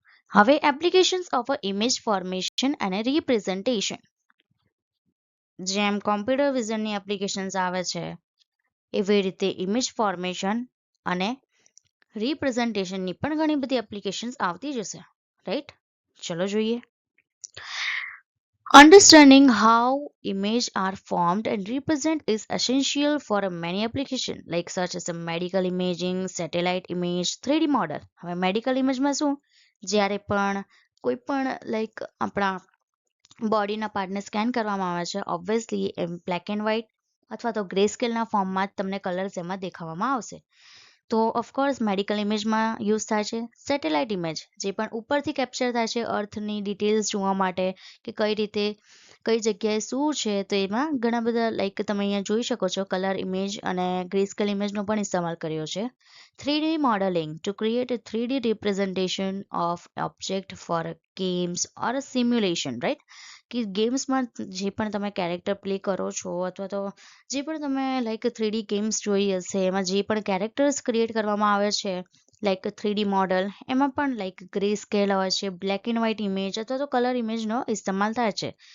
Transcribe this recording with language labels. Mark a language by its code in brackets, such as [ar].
[gu] હવે [en] applications of a image formation [gu] અને representation. જેમ કોમ્પ્યુટર વિઝનની એપ્લિકેશન્સ આવે છે એવી રીતે ઇમેજ ફોર્મેશન અને રિપ્રેઝન્ટેશનની પણ ઘણી બધી એપ્લિકેશન્સ આવતી જ હશે, રાઈટ. ચલો જોઈએ. [en] Understanding how images are formed and represent is essential for many applications like such as a medical imaging, satellite image, 3D model. [gu] હવે મેડિકલ ઇમેજમાં શું, જ્યારે પણ કોઈ પણ લાઈક આપણા બોડીના પાર્ટને સ્કેન કરવામાં આવે છે obviously M [en] black and white [gu] અથવા તો ગ્રે સ્કેલના ફોર્મમાં જ તમને કલર્સ એમાં દેખાવામાં આવશે. તો ઓફકોર્સ મેડિકલ ઇમેજમાં યુઝ થાય છે. સેટેલાઇટ ઇમેજ જે પણ ઉપરથી કેપ્ચર થાય છે અર્થની ડિટેલ્સ જોવા માટે કે કઈ રીતે કઈ જગ્યાએ શું છે, તો એમાં ઘણા બધા લાઈક તમે અહીંયા જોઈ શકો છો કલર ઇમેજ અને ગ્રેસ્કેલ ઇમેજનો પણ ઇસ્તેમાલ કર્યો છે. [en] 3D modeling to create a 3D representation of object for games or a simulation, right. [gu] કે ગેમ્સમાં જે પણ તમે કેરેક્ટર પ્લે કરો છો અથવા તો જે પણ તમે લાઈક 3D ગેમ્સ જોઈ હશે એમાં જે પણ કેરેક્ટર્સ ક્રિએટ કરવામાં આવે છે લાઈક 3D મોડલ, એમાં પણ લાઈક ગ્રે સ્કેલ હોય છે, [en] black and white [gu] ઇમેજ અથવા તો કલર ઇમેજનો ઇસ્તેમાલ થાય છે.